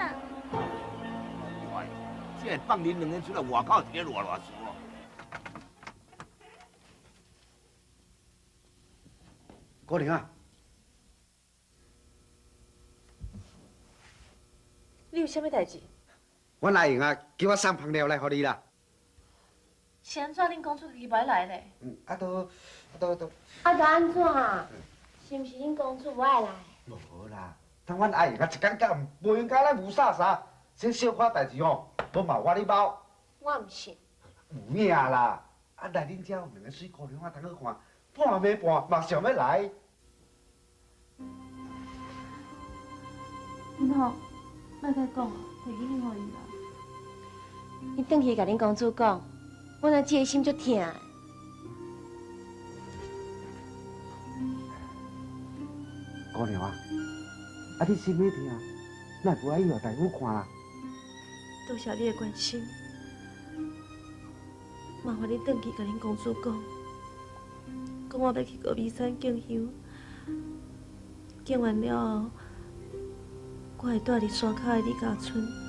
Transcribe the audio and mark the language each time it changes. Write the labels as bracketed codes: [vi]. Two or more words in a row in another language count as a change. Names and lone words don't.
[nan] 哎，这放恁两个出来外口，一个乱说。姑娘啊，你有啥物代志？阮阿英啊，叫我送香料来互你啦。是安怎恁公主自己袂来呢？都。啊，都安怎啊？是毋是恁公主无爱来？无啦，当阮阿英啊，一天到晚无闲甲咱牛啥啥，这小可代志哦，无嘛我哩包。我毋信。有影啦，啊来恁遮有两个水姑娘啊，通去看，半暝半嘛想要来。你好，莫再讲啊，摕去恁互伊啦。你转去甲恁公主讲，我若这个心足痛的。姑娘啊，啊你心要痛，那不爱要大夫看啦。多谢你的关心，麻烦你转去甲恁公主讲，讲我要去高美山敬香，敬完了后，我会住伫山脚的李家村。